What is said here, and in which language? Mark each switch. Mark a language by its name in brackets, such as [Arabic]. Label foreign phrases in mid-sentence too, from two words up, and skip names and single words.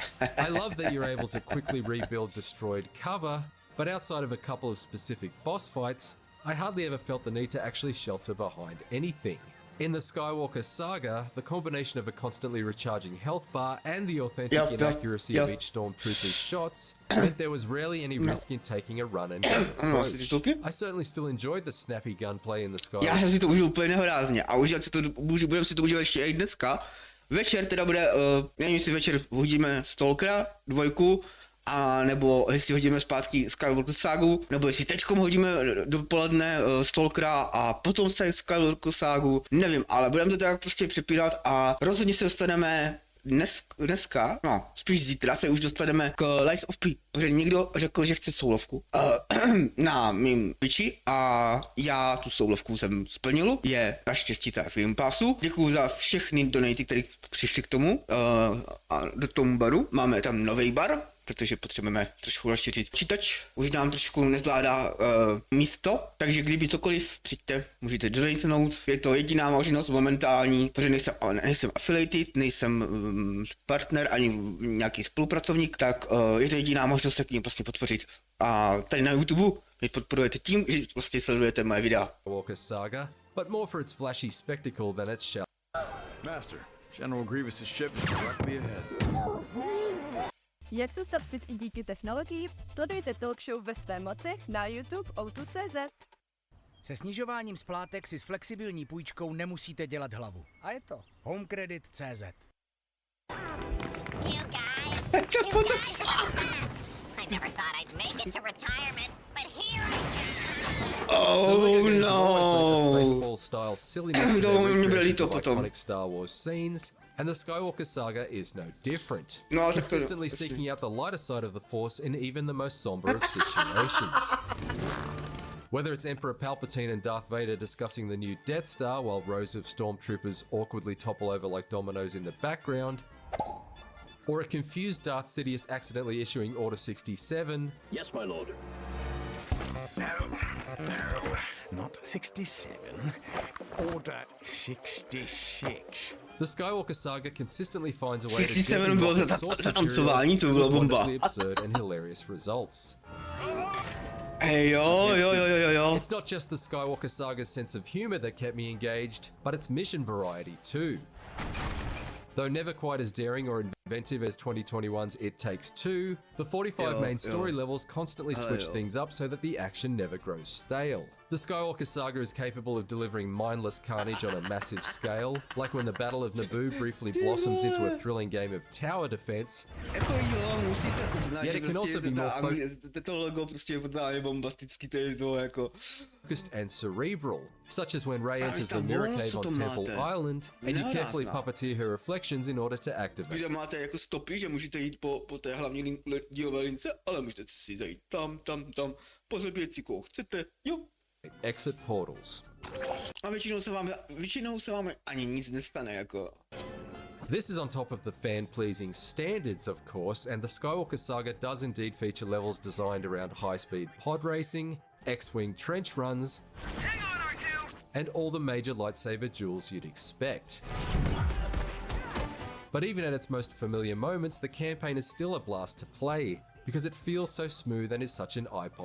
[English] I love that you're able to quickly rebuild destroyed cover, but outside of a couple of specific boss fights, I hardly ever felt the need to actually shelter behind anything. In the Skywalker Saga, the combination of a constantly recharging health bar and the authentic inaccuracy of each stormtrooper's shots meant there was rarely any risk in taking a run and gun approach. I certainly still enjoyed the snappy gunplay in the Skywalker. [Czech] Já jsem si to užil úplně nehorázně a budeme si to užívat ještě i dneska. Večer teda bude, nevím, jestli večer hodíme Stalkera 2, a nebo jestli hodíme zpátky Skywalker ságu, nebo jestli teďkom hodíme dopoledne Stalkera a potom Skywalker ságu, nevím, ale budeme to tak prostě přepírat a rozhodně se dostaneme dneska, no spíš zítra se už dostaneme k Lies of P, protože někdo řekl, že chce soulovku na mým Twitchi a já tu soulovku jsem splnil, je naštěstí ta v Game Passu. Děkuju za všechny donaty, které přišly k tomu a do tomu baru. Máme tam nový bar, protože potřebujeme trošku rozšířit počítač. Už nám trošku nezvládá místo, takže kdyby cokoliv přijďte, můžete donatenout. Je to jediná možnost momentální, protože nejsem affiliated, nejsem partner ani nějaký spolupracovník, tak je to jediná možnost se k ním vlastně podpořit. A tady na YouTube mě podporujete tím, že vlastně sledujete moje videa. [English] Skywalker saga, but more for its flashy spectacle than its shell. Master, General Grievous's ship is directly ahead. [Czech] Jak zůstat fit i díky technologii? Sledujte [English] talk show [Czech] ve své moci na YouTube Outu.cz. Se snižováním splátek si s flexibilní půjčkou nemusíte dělat hlavu. A je to homecredit.cz. [English] You guys, What the fuck? I never thought I'd make it to retirement, but here I am. Oh no. Spaceball-style silliness in [Czech] To [English] their [Czech] mě bylo [English] recreations [Czech] líto [English] of [Czech] potom. [English] iconic Star Wars scenes, and the Skywalker saga is no different, [Czech] No, tak to- [English] consistently seeking out the lighter side of the Force in even the most somber of situations. Whether it's Emperor Palpatine and Darth Vader discussing the new Death Star while rows of stormtroopers awkwardly topple over like dominoes in the background, or a confused Darth Sidious accidentally issuing Order 67, Yes, my lord. No, not 67. Order 66. the Skywalker saga consistently finds a way to 67 gently [Czech] bylo [English] mock its [Czech] za- [English] source [Czech] za tancování, [English] material [Czech] to bylo [English] with [Czech] bomba. [English] wonderfully absurd and hilarious results. [Czech] Hej, jo. [English] It's not just the Skywalker saga's sense of humor that kept me engaged, but its mission variety too. Though never quite as daring or inventive as 2021's It Takes Two, the 45 main story levels constantly switch things up so that the action never grows stale. The Skywalker saga is capable of delivering mindless carnage on a massive scale, like when the Battle of Naboo briefly blossoms into a thrilling game of tower defense. [Czech] Jako jo, musíte uznat, [English] Yet [Czech] že [English] it can [Czech] prostě [English] also be more [Czech] to logo prostě je totálně bombastický, to je to jako... [English] Focused and cerebral, such as when Rey [Czech] A [English] enters [Czech] vy [English] the [Czech] tam [English] mirror [Czech] bonus, [English] cave [Czech] co [English] on [Czech] to [English] Temple [Czech] máte? [English] Island, and you [Czech] Nehorázná. [English] carefully puppeteer her reflections in order to activate. [Czech] Kde máte jako stopy, že můžete jít po té hlavní dílové lince, ale můžete si zajít tam, pozabíjet si koho chcete, jo. [English] Exit portals. [Czech] A většinou se vám ani nic nestane, jako... [English] This is on top of the fan-pleasing standards, of course, and the Skywalker saga does indeed feature levels designed around high-speed pod racing, X-wing trench runs, and all the major lightsaber duels you'd expect. But even at its most familiar moments, the campaign is still a blast to play, because it feels so smooth and is such an eye-popping